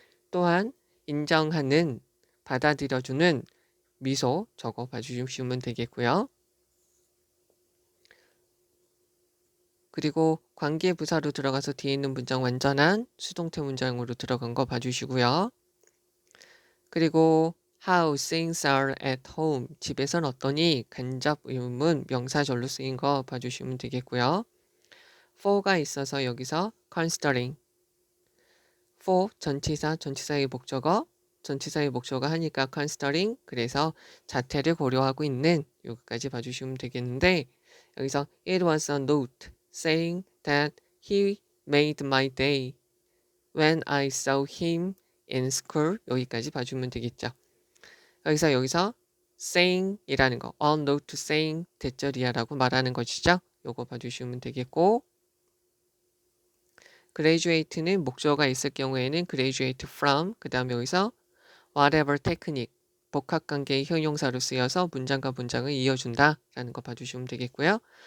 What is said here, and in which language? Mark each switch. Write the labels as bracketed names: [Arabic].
[Korean] 또한 인정하는, 받아들여주는 미소 저거 봐주시면 되겠고요. 그리고 관계부사로 들어가서 뒤에 있는 문장 완전한 수동태 문장으로 들어간 거 봐주시고요. 그리고 [English] how things are at home. [Korean] 집에선 어떠니? 간접 의문문 명사절로 쓰인 거 봐주시면 되겠고요. for가 있어서 여기서 considering. [English] for [Korean] 전치사의 목적어, 전치사의 목적어 하니까 considering, 그래서 자태를 고려하고 있는 여기까지 봐주시면 되겠는데, 여기서 [English] it was a note saying that he made my day when I saw him in school. [Korean] 여기까지 봐주면 되겠죠. 여기서 saying 이라는 거, a note saying 대절이야라고 말하는 것이죠. 요거 봐주시면 되겠고, graduate는 목적어가 있을 경우에는 graduate from, 그 다음에 여기서 whatever technique, 복합관계의 형용사로 쓰여서 문장과 문장을 이어준다 라는 거 봐주시면 되겠고요.